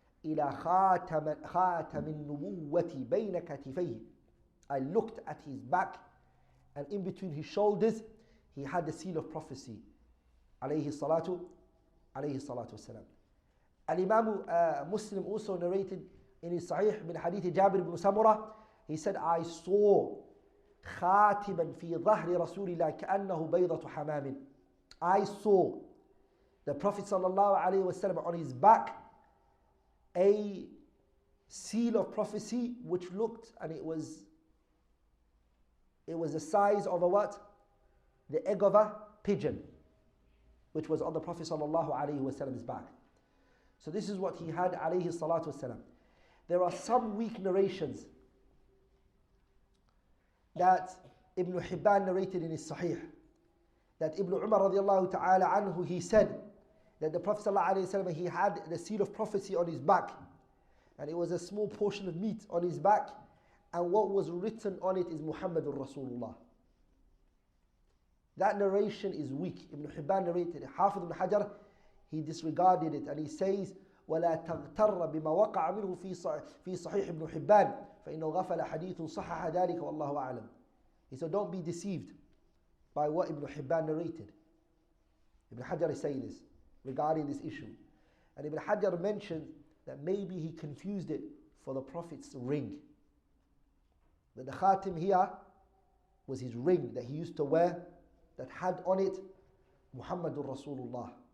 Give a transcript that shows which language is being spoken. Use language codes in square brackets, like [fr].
[ar] إِلَى خَاتَمِ النُّبُوَّةِ بَيْنَ كَتِفَيْهِ. [en] I looked at his back, and in between his shoulders he had the seal of prophecy. [ar] عليه الصلاة والسلام. [en] Al-Imam Muslim also narrated in his Sahih min hadith Jabir ibn Samurah. He said, I saw [ar] خاتما في ظهر رسول الله كأنه بيضة حمام. [en] I saw the Prophet sallallahu alaihi wasallam on his back a seal of prophecy which looked, and it was the size of a what? The egg of a pigeon, which was on the Prophet sallallahu alaihi wasallam's back. So this is what he had alayhi salatu wasalam. There are some weak narrations that Ibn Hibban narrated in his Sahih, that Ibn Umar radiallahu ta'ala anhu, he said that the Prophet sallallahu alaihi wasallam, he had the seal of prophecy on his back, and it was a small portion of meat on his back, and what was written on it is Muhammadur Rasulullah. That narration is weak. Ibn Hibban narrated it. Hafidh ibn Hajar, he disregarded it, and he says, [ar] وَلَا تَغْتَرَّ بِمَا وَقَعَ مِنْهُ فِي صَحِيحِ ابن حبان فَإِنَّهُ غَفَلَ حَدِيثٌ صَحَّحَ ذَلِكَ وَاللَّهُ أَعْلَمُ. [en] He said, don't be deceived by what Ibn Hibban narrated. Ibn Hajar is saying this regarding this issue. And Ibn Hajar mentioned that maybe he confused it for the Prophet's ring. That the khatim here was his ring that he used to wear, that had on it Muhammadur Rasulullah.